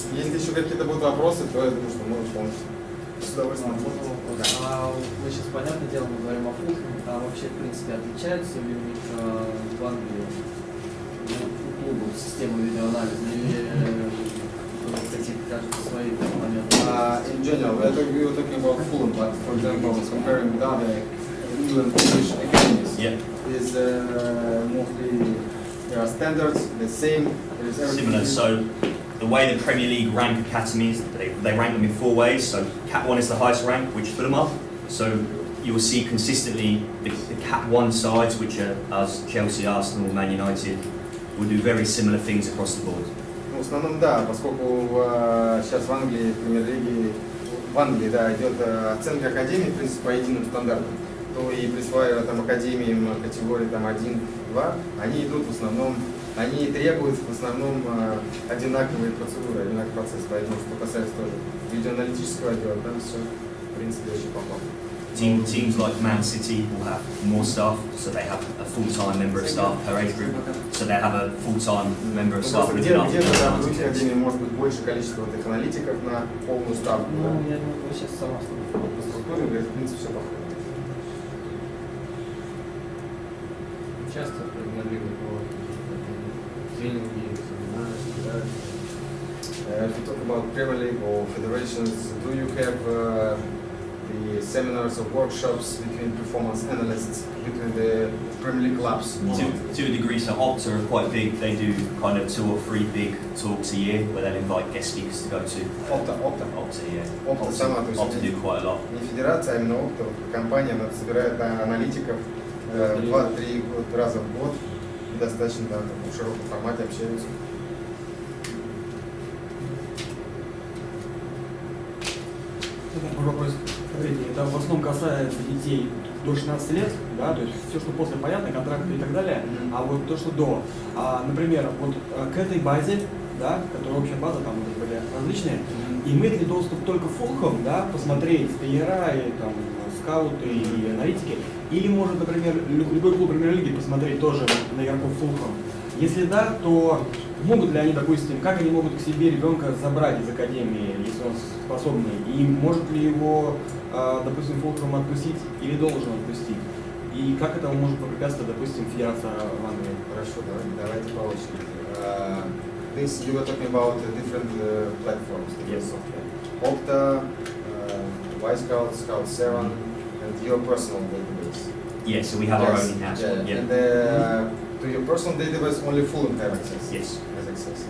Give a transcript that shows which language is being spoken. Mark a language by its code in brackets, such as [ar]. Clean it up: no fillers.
[ru] Если еще какие-то будут вопросы, то я думаю, что можешь помочь. С удовольствием. Мы сейчас, понятное дело, мы говорим о Фулхэме, а вообще, в принципе, отличаются ли у них в Англии клубов системы видеоанализа или кстати, кажется, свои моменты? [en] In general, we're talking about Fulham, but for example, comparing with other England English academies, Yeah. is mostly there are standards, the same, there is everything. Similar. So the way the Premier League rank academies, they rank them in 4 ways. So Cat 1 is the highest rank, which Fulham are. So you will see consistently the Cat 1 sides, which are us, Chelsea, Arsenal, Man United, will do very similar things across the board. [ru] Ну, в основном, да, поскольку сейчас в Англии, в Премьер-лиге, в Англии, да, идет оценка академий, в принципе, по единым стандартам, то и присваивая там академиям категории там 1-2, они идут в основном, они требуют в основном одинаковые процедуры, одинаковый процесс, поэтому, что касается тоже видеоаналитического отдела, там все, в принципе, очень похоже. [en] Teams like Man City will have more staff, so they have a full-time member of staff per age group. So they have a full-time member of staff [ru] Просто [en] within [ru] где-то да, в [en] our [ru] других академиях может быть больше количество вот этих аналитиков на полную ставку. Ну, Да? я думаю, вы сейчас сама По структуре, говорит, в принципе, все похоже. часто Премьер-лигу по тренинги, семинары, собираются. [en] If you talk about Premier League or federations, do you have the seminars or workshops between performance analysts between the Premier League clubs? To a degree, so Opta are quite big. They do kind of 2 or 3 big talks a year where they'll invite guest speakers to go to. Opta. Opta, yeah. [ru] Opta сама, то есть [en] Opta do quite a lot. [ru] не федерация, а именно Opta, компания, она собирает аналитиков 2-3 раза в год, и достаточно да, в широком формате общаются. Такой вопрос. Смотрите, это в основном касается детей до 16 лет, да, то есть все, что после, понятно, контракты и так далее, а вот то, что до. Например, вот к этой базе, да, которая общая база, там вот были различные, имеет ли доступ только Фулхэм, да, посмотреть тренера и там скауты и аналитики, или может, например, любой клуб Премьер-лиги посмотреть тоже на игроков Фулхэм? Если да, то могут ли они, допустим, как они могут к себе ребенка забрать из академии, если он способный, и может ли его, допустим, Фулхэм отпустить или должен отпустить? И как это может попрепятствовать, допустим, федерация в Англии? Хорошо, давайте по очереди. [en] This you were talking about different platforms, different software. Opta, Y-Scout, Scout 7, and your personal database. Yeah, so we have our own in-house one. Yeah. And to your personal database, only Fulham have access. Yes. Has access.